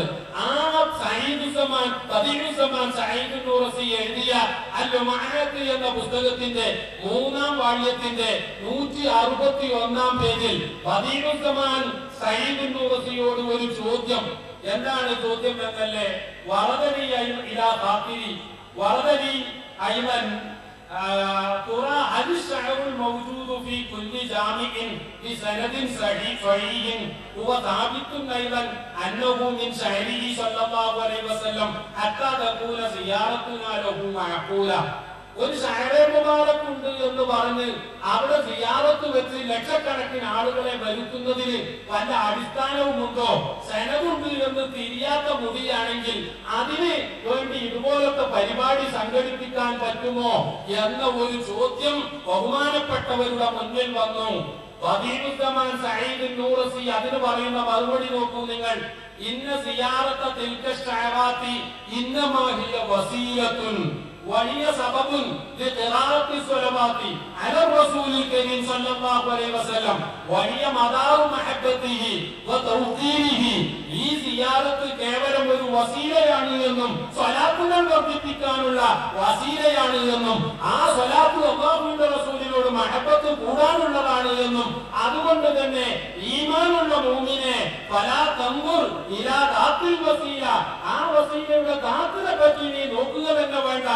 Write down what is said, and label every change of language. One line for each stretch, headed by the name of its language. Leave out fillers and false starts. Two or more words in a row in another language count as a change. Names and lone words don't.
Malayalam: ആ സഈദുസ്സമാൻ സഈദ് നൂറസി എഴുതിയ അൽ ലുമാഅത്ത് എന്ന പുസ്തകത്തിന്റെ 3ാം വാള്യത്തിന്റെ 161-ാം പേജിൽ ബദീഉസ്സമാൻ സഈദ് നൂറസിയോട് ഒരു ചോദ്യം. എന്താണ് ചോദ്യം എന്നല്ലേ?
Arabic: وردني إلى خاطري وردني أيمن ترى هل الشعر الموجود في كل جامع بسند صحيح هو ثابت أيضا أنه من شعره صلى الله عليه وسلم حتى تكون زيارتنا له معقولة.
Malayalam: ഒരു ഷഅറേ മുബാറക് ഉണ്ട് എന്ന് പറഞ്ഞ് അവിടെ സിയാറത്ത് വെച്ച് ലക്ഷക്കണക്കിന് ആളുകളെ വരുത്തുന്നതിന് വല്ല അടിസ്ഥാനവുമുണ്ടോ? സനദുണ്ട് എന്ന് തിരിയാത്ത മുടിയാണെങ്കിൽ അതിന് വേണ്ടി ഇതുപോലത്തെ പരിപാടി സംഘടിപ്പിക്കാൻ പറ്റുമോ എന്ന ഒരു ചോദ്യം ബഹുമാനപ്പെട്ടവരുടെ മുന്നിൽ വന്നു. ബദീഉസ്സമാൻ സഈദ് നൂറസി അതിന് പറയുന്ന മറുപടി നോക്കൂ നിങ്ങൾ.
Arabic: إن زيارة تلك الشعرات إنما هي وسيلة وهي سبب لقراءة الصلوات على الرسول الكريم صلى الله عليه وسلم وهي مدار محبته وتوقيره.
Malayalam: ഈ സിയാറത്ത് കേവലം ഒരു വസീലയാണ് എന്നും സ്വലാത്തുകൾ വർദ്ധിപ്പിക്കാനുള്ള വസീലയാണ് എന്നും ആ സ്വലാത്ത് അല്ലാഹുവിന്റെ റസൂലിനോട് മഹബത്ത് കൂടാനുള്ളതാണ് എന്നും അതുകൊണ്ട് തന്നെ ഈമാനുള്ള മുഅ്മിനെ
Arabic: فلا تنظر إلى ذات الوسيلة,
Malayalam: ആ വസീലയുടെ ദാത്തിനെ പറ്റി നീ നോക്കുക തന്നെ വേണ്ട.